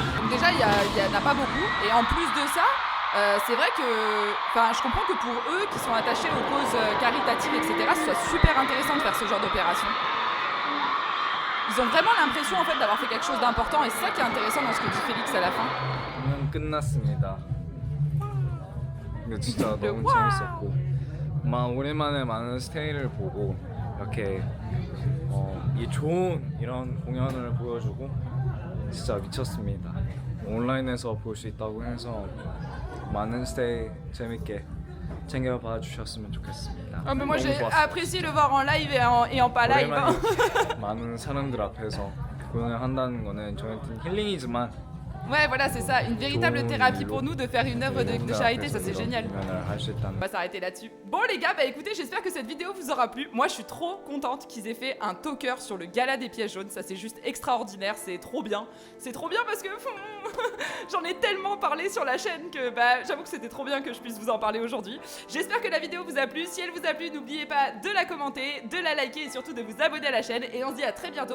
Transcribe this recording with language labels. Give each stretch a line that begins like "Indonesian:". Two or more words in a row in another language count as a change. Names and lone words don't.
French: Donc déjà, il y en a pas beaucoup. Et en plus de ça, c'est vrai que, je comprends que pour eux qui sont attachés aux causes caritatives, etc., ce soit super intéressant de faire ce genre d'opération. Ils ont vraiment l'impression en fait d'avoir fait quelque chose d'important et c'est ça qui est intéressant dans ce que dit Félix à la fin.
Korean: 끝났습니다. 근데 진짜 너무 와. 재밌었고, 오랜만에 많은 스테이를 보고 이렇게 이 좋은 이런 공연을 보여주고 진짜 미쳤습니다. 온라인에서 볼 수 있다고 해서 많은 스테이 재밌게 챙겨봐 주셨으면 좋겠습니다.
French: Ah mais moi
Korean: 너무
French: j'ai
Korean: 좋았어요.
French: apprécié le voir en live et en pas live. hein.
Korean: 오랜만에 많은 사람들 앞에서 공연을 한다는 거는 저한테는 힐링이지만
French: Ouais, voilà, c'est ça. Une véritable thérapie pour nous de faire une œuvre de charité, ça c'est génial.
Korean: 공연을 할 수 있다는
French: On va s'arrêter là-dessus. Bon les gars, écoutez, j'espère que cette vidéo vous aura plu. Moi je suis trop contente qu'ils aient fait un talker sur le gala des pièges jaunes. Ça c'est juste extraordinaire, c'est trop bien. C'est trop bien parce que j'en ai tellement parlé sur la chaîne que j'avoue que c'était trop bien que je puisse vous en parler aujourd'hui. J'espère que la vidéo vous a plu. Si elle vous a plu, n'oubliez pas de la commenter, de la liker et surtout de vous abonner à la chaîne. Et on se dit à très bientôt.